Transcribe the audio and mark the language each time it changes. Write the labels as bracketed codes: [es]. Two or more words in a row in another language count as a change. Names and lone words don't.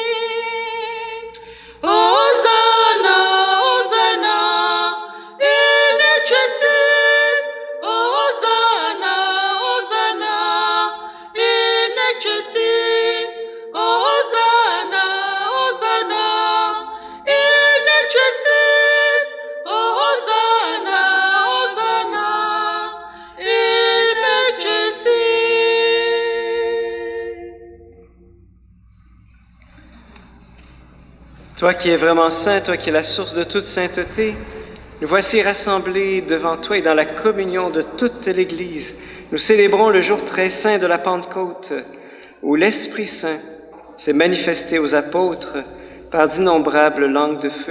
[la] Hosanna, Hosanna, in excelsis, Hosanna, Hosanna, in excelsis, Hosanna, Hosanna, in excelsis, Hosanna, Hosanna, in excelsis. [fr] Toi qui es vraiment saint, toi qui es la source de toute sainteté, nous voici rassemblés devant toi et dans la communion de toute l'Église. Nous célébrons le jour très saint de la Pentecôte, où l'Esprit Saint s'est manifesté aux apôtres par d'innombrables langues de feu.